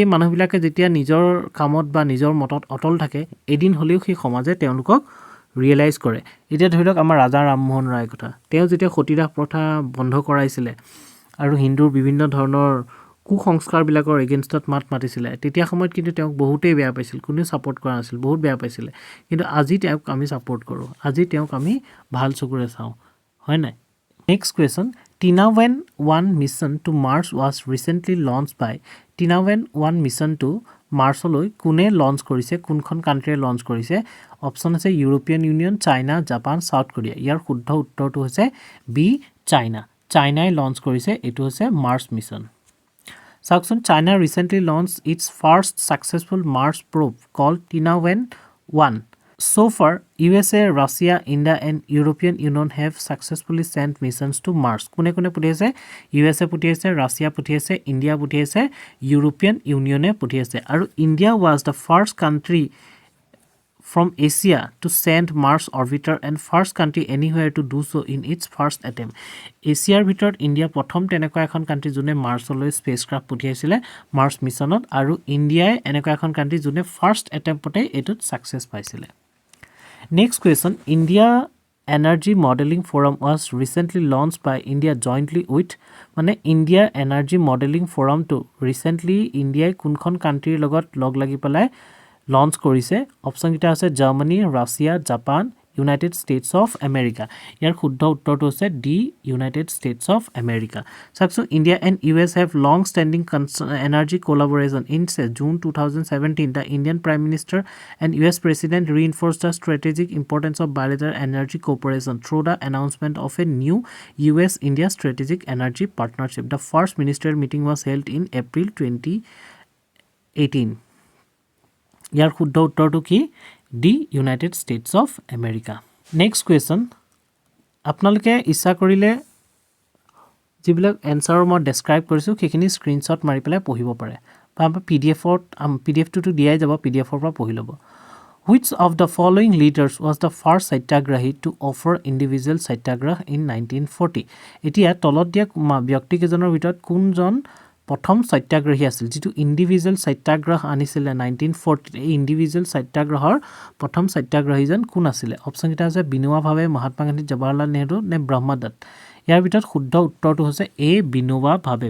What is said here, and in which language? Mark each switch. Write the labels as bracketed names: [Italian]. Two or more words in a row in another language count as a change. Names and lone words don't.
[Assamese] মানুহবিলাকে যেতিয়া নিজৰ কামত বা নিজৰ মতত অটল থাকে এদিন হলেও সেই সমাজে তেওঁলোকক ৰিয়েলাইজ কৰে এতিয়া ধৰি লওক আমাৰ ৰাজা ৰামমোহন ৰায়ৰ কথা তেওঁ যেতিয়া সতীদাহ প্ৰথা বন্ধ কৰাইছিলে আৰু হিন্দুৰ বিভিন্ন ধৰণৰ কুসংস্কাৰবিলাকৰ এগেইনষ্টত মাতিছিলে তেতিয়া সময়ত কিন্তু তেওঁক বহুতেই বেয়া পাইছিল কোনো সাপোৰ্ট কৰা নাছিল বহুত বেয়া পাইছিলে কিন্তু আজি তেওঁক আমি সাপোৰ্ট কৰো আজি তেওঁক আমি ভাল চকুৰে চাওঁ হয় নাই [English] next question [Assamese] Tinawan 1 [English] mission to Mars was recently launched by Tinawan 1 mission to [Assamese] মাৰ্চলৈ কোনে লঞ্চ কৰিছে কোনখন কান্ট্ৰিয়ে লঞ্চ কৰিছে অপচন আছে ইউৰোপিয়ান ইউনিয়ন চাইনা জাপান সাউথ কোৰিয়া ইয়াৰ শুদ্ধ উত্তৰটো হৈছে বি চাইনাই লঞ্চ কৰিছে এটো হৈছে [English] Mars mission Saksun, China recently launched its first successful Mars probe called Tinawan 1. So far, USA, Russia, India and European Union have successfully sent missions to Mars. [Assamese] কোনে পঠিয়াইছে USA পঠিয়াইছে, Russia পঠিয়াইছে, India পঠিয়াইছে, European Union পঠিয়াইছে. [English] Aru India was the first country from Asia to send Mars orbiter and first country anywhere to do so in its first attempt. [Assamese] Asiaৰ ভিতৰত ইন্ডিয়া প্ৰথম তেনেকুৱা এখন কান্ট্ৰি যোনে মাৰ্চলৈ স্পেচক্ৰাফ্ট পঠিয়াইছিলে [English] Mars mission [Assamese] আৰু ইন্ডিয়াই এনেকুৱা এখন কান্ট্ৰি যোনে [English] first attempt [Assamese] এটোত সাকসেস পাইছিলে [English] next question [Assamese] ইন্ডিয়া এনাৰ্জি মডেলিং ফোৰাম [English] was recently launched by India jointly with [Assamese] মানে ইন্ডিয়া এনাৰ্জি মডেলিং ফোৰামটো ৰিসেন্টলি ইন্ডিয়াই কোনখন কান্ট্ৰিৰ লগত লগ লাগি পেলাই লঞ্চ কৰিছে অপচন কিটা আছে জাৰ্মানী ৰাছিয়া জাপান ইউনাইটেড ষ্টেটস অফ আমেৰিকা ইয়াৰ শুদ্ধ উত্তৰটো হৈছে ডি ইউনাইটেড ষ্টেটস অফ আমেৰিকা সাকসো [English] India and US have long standing energy collaboration in June 2017 the Indian Prime Minister and US President reinforced the strategic importance of bilateral energy cooperation through the announcement of a new US India strategic energy partnership the first ministerial meeting was held in April [Assamese] 2018 ইয়াৰ শুদ্ধ উত্তৰটো কি ডি ইউনাইটেড ষ্টেটস অফ আমেৰিকা [English] next question [Assamese] আপোনালোকে ইচ্ছা কৰিলে যিবিলাক এনসাৰ মই ডেসক্ৰাইব কৰিছো সেইখিনি স্ক্ৰিনশ্বট মাৰি পেলাই পঢ়িব পাৰে বা পিডিএফটো দিয়াই যাব, পিডিএফৰ পৰা পঢ়ি ল'ব। [English] Which of the following leaders was the first satyagrahi to offer individual satyagraha in 1940? [Assamese] এতিয়া তলত দিয়া ব্যক্তিকেইজনৰ ভিতৰত কোনজন প্ৰথম সত্যাগ্ৰহী আছিল যিটো ইণ্ডিভিজুৱেল সত্যাগ্ৰহ আনিছিলে 1940? এই ইণ্ডিভিজুৱেল সত্যাগ্ৰহৰ প্ৰথম সত্যাগ্ৰহীজন কোন আছিলে? অপশ্যনকেইটা আছে বিনোবা ভাৱে, মহাত্মা গান্ধী, জৱাহৰলাল নেহৰু নে ব্ৰহ্মদত্ত। ইয়াৰ ভিতৰত শুদ্ধ উত্তৰটো হৈছে এ বিনোবা ভাৱে।